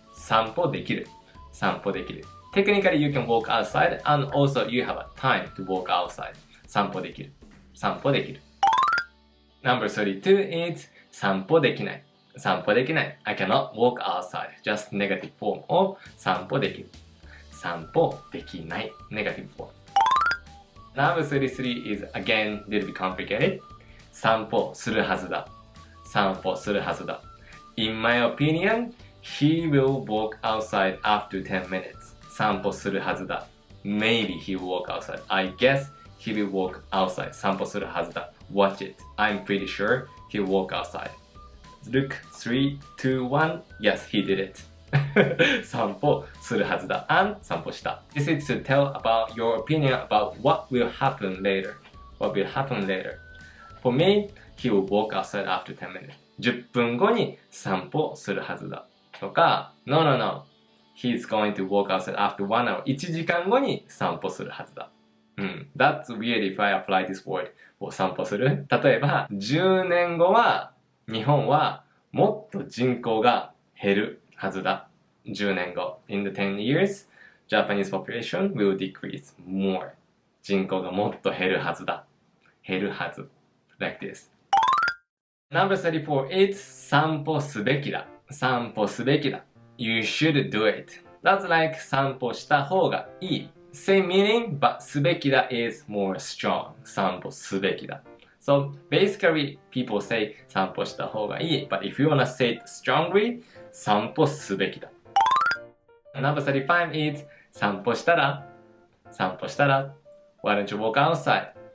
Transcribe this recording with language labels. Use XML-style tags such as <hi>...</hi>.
<ja>散歩できる。散歩できる。</ja> <en>Technically, you can walk outside and also you have a time to walk outside.</en> <ja>散歩できる。散歩できる。</ja> <en>Number 32 is 散歩できない。</en> <ja>散歩できない。</ja> <en>I cannot walk outside. Just negative form of 散歩できる。散歩できない。Negative form. Number 33 is again a little bit complicated.</en> <ja>散歩するはずだ。散歩するはずだ。</ja> <en>In my opinion, he will walk outside after 10 minutes.</en> <ja>散歩するはずだ。</ja> <en>Maybe he will walk outside. I guess he will walk outside.</en> <ja>散歩するはずだ。Watch it.</ja> <en>I'm pretty sure he will walk outside. Look, 3, 2, 1. Yes, he did it.</en> <ja>散歩するはずだ。</ja> <en>And 散歩した。 This is to tell about your opinion about what will happen later. What will happen later. For me, he will walk outside after 10 minutes.</en> <ja>10分後に散歩するはずだ。</ja> <en>とか、No, no, no. He's going to walk outside after 1 hour.</en> <ja>1時間後に散歩するはずだ。</ja> <en>That's weird if I apply this word.</en> <ja>を散歩する。例えば、10年後は日本はもっと人口が減るはずだ。 10年後。</ja> <en>In the 10 years, Japanese population will decrease more.</en> <ja>人口がもっと減るはずだ。減るはず。Like this.</ja> <en>Number 34 is 散歩すべきだ。散歩すべきだ。You should do it. That's like</en> <ja>散歩した方がいい。</ja> <en>Same meaning, but すべきだ is more strong.</en> <ja>散歩すべきだ。</ja> <en>So basically, people say</en> <ja>散歩した方がいい。</ja> <en>But if you wanna say it strongly,</en> <ja>散歩すべきだ。</ja> <en>Number 35 is 散歩したら Why don't you walk outside?</en>